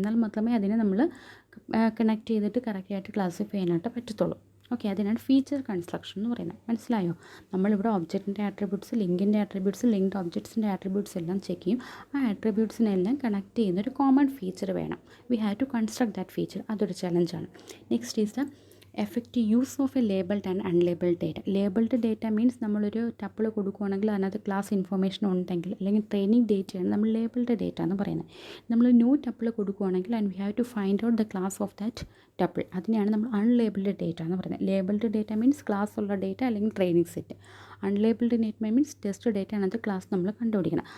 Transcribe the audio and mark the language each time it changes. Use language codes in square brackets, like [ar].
[ml] എന്നാൽ മാത്രമേ അതിനെ നമ്മൾ കണക്ട് ചെയ്തിട്ട് കറക്റ്റായിട്ട് ക്ലാസിഫൈ ചെയ്യാനായിട്ട് പറ്റത്തുള്ളൂ. ഓക്കെ, അതിനാണ് ഫീച്ചർ കൺസ്ട്രക്ഷൻ എന്ന് പറയുന്നത്. മനസ്സിലായോ? നമ്മളിവിടെ ഒബ്ജക്റ്റിൻ്റെ ആട്രിബ്യൂട്ട്സ്, ലിങ്കിൻ്റെ ആട്രിബ്യൂട്ട്സ്, ലിങ്ക്ഡ് ഒബ്ജക്ട്സിൻ്റെ ആട്രിബ്യൂട്ട്സ് എല്ലാം ചെക്ക് ചെയ്യും. ആ ആട്രിബ്യൂട്ട്സിനെല്ലാം കണക്ട് ചെയ്യുന്ന ഒരു കോമൺ ഫീച്ചർ വേണം. [en] We have to construct that feature. [ml] അതൊരു ചലഞ്ചാണ്. [en] Next is the effective use of a labeled and unlabeled data. Labeled data means [ml] നമ്മളൊരു ടപ്പിൾ കൊടുക്കുകയാണെങ്കിൽ അതിനകത്ത് ക്ലാസ് ഇൻഫർമേഷൻ ഉണ്ടെങ്കിൽ, അല്ലെങ്കിൽ ട്രെയിനിങ് ഡേറ്റയാണ് നമ്മൾ ലേബിൾഡ് ഡേറ്റ എന്ന് പറയുന്നത്. നമ്മൾ ന്യൂ ടപ്പിൾ കൊടുക്കുകയാണെങ്കിൽ [en] and we have to find out the class of that tuple, [ml] അതിനെയാണ് നമ്മൾ അൺലേബിൾഡ് ഡേറ്റ എന്ന് പറയുന്നത്. ലേബിൾഡ് ഡേറ്റ മീൻസ് ക്ലാസ് ഉള്ള ഡേറ്റ അല്ലെങ്കിൽ training set. Unlabelled data means test data ആണത് ക്ലാസ് നമ്മൾ കണ്ടുപിടിക്കണം.